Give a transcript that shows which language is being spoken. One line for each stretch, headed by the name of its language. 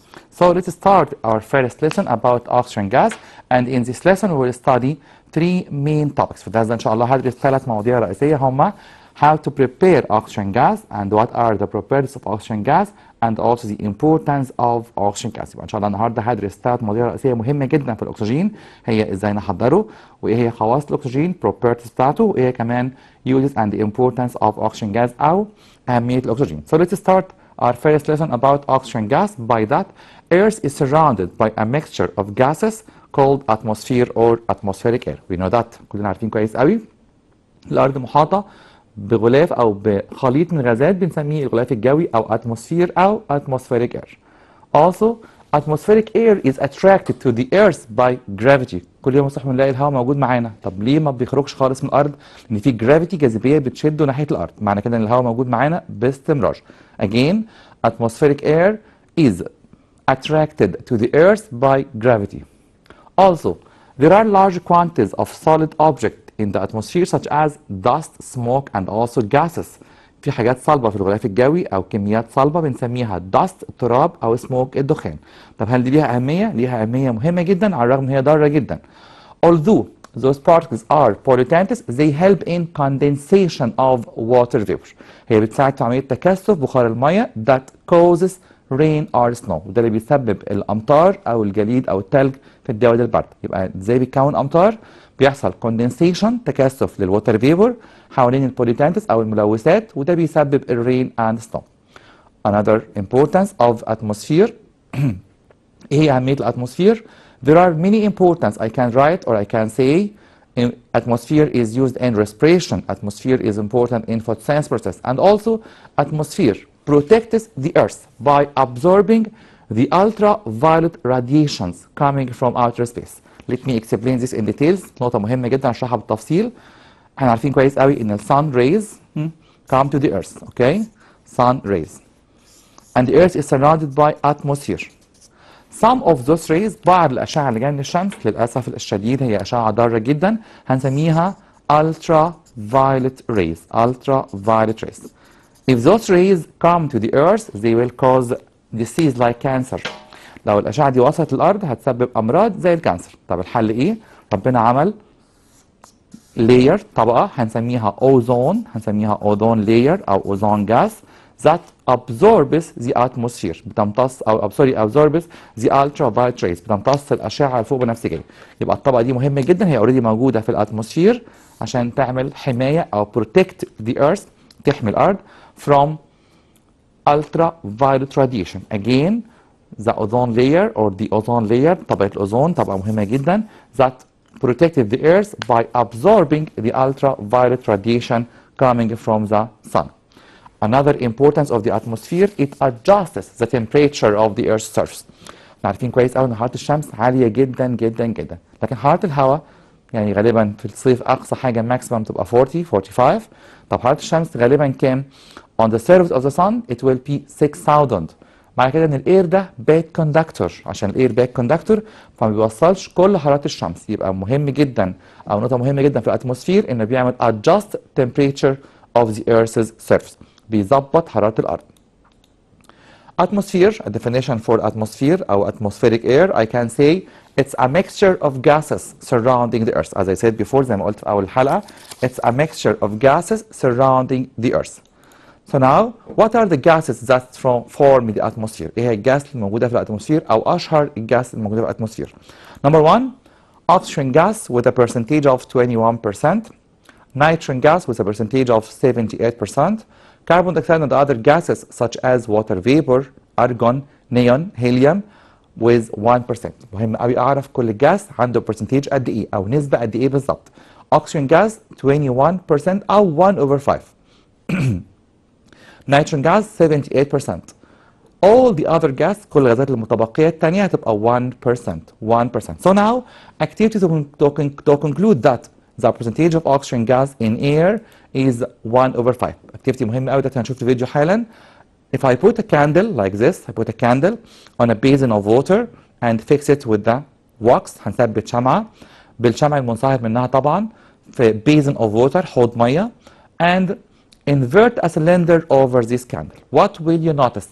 English: So let's start our first lesson about oxygen gas, and in this lesson we will study 3 main topics.
Arabic: في الدرس ده إن شاء الله هدرس 3 مواضيع رئيسية هما
English: how to prepare oxygen gas, and what are the properties of oxygen gas, and also the importance of oxygen gas.
Arabic: يبقى ان شاء الله النهارده هدرس 3 مواضيع رئيسيه مهمه جدا في الاكسجين، هي ازاي نحضره، وايه هي خواص الاكسجين properties بتاعته، وايه كمان
English: uses and the importance of oxygen gas
Arabic: او اهميه الاكسجين.
English: So let's start our first lesson about oxygen gas. By that, Earth is surrounded by a mixture of gases called atmosphere or atmospheric air. We know that.
Arabic: كلنا عارفين كويس قوي الارض محاطه بغلاف او بخليط من غازات بنسميه الغلاف الجوي او اتموسفير او atmospheric air.
English: Also, atmospheric air is attracted to the earth by gravity.
Arabic: كل يوم الصبح بنلاقي الهواء موجود معانا. طب ليه ما بيخرجش خالص من الارض؟ لان في جرافيتي جاذبيه بتشده ناحيه الارض. معنى كده ان الهواء موجود معانا باستمرار.
English: Again, atmospheric air is attracted to the earth by gravity. Also, there are large quantities of solid objects in the atmosphere such as dust, smoke, and also gases.
Arabic: في حاجات صلبة في الغلاف الجوي أو كميات صلبة بنسميها dust التراب أو smoke الدخان. طب هل دي ليها أهمية؟ ليها أهمية مهمة جدا على الرغم إن هي ضارة جدا.
English: Although those particles are pollutants, they help in condensation of water vapor.
Arabic: هي بتساعد في عملية تكثف بخار المية
English: that causes rain or snow.
Arabic: وده اللي بيسبب الأمطار أو الجليد أو التلج في الجو البرد. يبقى إزاي بيتكون أمطار؟ بيحصل condensation تكثف للوتر فيبور حوالين البوليتانتس او الملوثات وده بيسبب الرين اند سنو.
English: Another importance of atmosphere
Arabic: ايه هي اهميه الاتموسفير؟
English: There are many importance I can write or I can say. Atmosphere is used in respiration. Atmosphere is important in photosynthesis process, and also atmosphere protects the earth by absorbing the ultraviolet radiations coming from outer space. Let me explain this in details.
Arabic: نقطة مهمة جدا اشرحها بالتفصيل. احنا عارفين كويس قوي ان
English: sun rays come to the earth, okay? Sun rays. And the earth is surrounded by atmosphere. Some of those rays,
Arabic: بعض الأشعة اللي جاية من الشمس للأسف الشديد هي أشعة ضارة جدا هنسميها ultraviolet rays.
English: Ultraviolet rays. If those rays come to the earth, they will cause disease like cancer.
Arabic: لو الأشعة دي وصلت للأرض هتسبب أمراض زي الكانسر. طب الحل إيه؟ ربنا عمل layer طبقة هنسميها ozone layer أو ozone gas
English: that absorbs the atmosphere.
Arabic: بتمتص أو
English: absorbs the ultraviolet rays.
Arabic: بتمتص الأشعة الفوق بنفسجية. يبقى الطبقة دي مهمة جدا، هي already موجودة في الاتموسفير عشان تعمل حماية أو
English: protect the earth،
Arabic: تحمي الأرض
English: from ultraviolet radiation. Again, the ozone layer or the ozone layer
Arabic: طبقة الأوزون طبقة مهمة جدا
English: that protected the earth by absorbing the ultraviolet radiation coming from the sun. Another importance of the atmosphere, it adjusts the temperature of the earth's surface.
Arabic: عارفين كويس قوي ان حرارة الشمس عالية جدا جدا جدا، لكن حرارة الهواء يعني غالبا في الصيف اقصى حاجة ماكسيمم تبقى 45. طب حرارة الشمس غالبا كام؟
English: On the surface of the sun it will be 6000.
Arabic: معنى كده ان الاير ده باك كوندكتور، عشان الاير باك كوندكتور فما بيوصلش كل حراره الشمس. يبقى مهم جدا او نقطه مهمه جدا في الاتموسفير انه بيعمل
English: adjust temperature of the earth's surface،
Arabic: بيظبط حراره الارض.
English: Atmosphere, a definition for atmosphere or atmospheric air, I can say it's a mixture of gases surrounding the earth. As I said before,
Arabic: زي ما قلت في أول الحلقة,
English: it's a mixture of gases surrounding the earth. So now, what are the gases that form the atmosphere?
Arabic: ايه هي الجاس الموجودة في الاتموسفير
English: أو أشهر الجاس الموجودة في الاتموسفير؟ Number one, oxygen gas with a percentage of 21%, nitrogen gas with a percentage of 78%, carbon dioxide and other gases such as water vapor, argon, neon, helium with 1%.
Arabic: مهم قوي أعرف كل جاس عنده percentage قد إيه أو نسبة قد إيه بالظبط.
English: Oxygen gas 21% أو 1 over 5. nitrogen gas 78%. All the other gas
Arabic: كل الغازات المتبقية التانية هتبقى 1%.
English: So now, activity to conclude that the percentage of oxygen gas in air is 1 over 5.
Arabic: Activity مهمة قوي ده هنشوف في الفيديو حالا.
English: If I put a candle like this, I put a candle on a basin of water and fix it with the wax.
Arabic: هنثبت شمعة بالشمع المنصهر منها طبعا في
English: basin of water
Arabic: حوض مية
English: and invert a cylinder over this candle. What will you notice?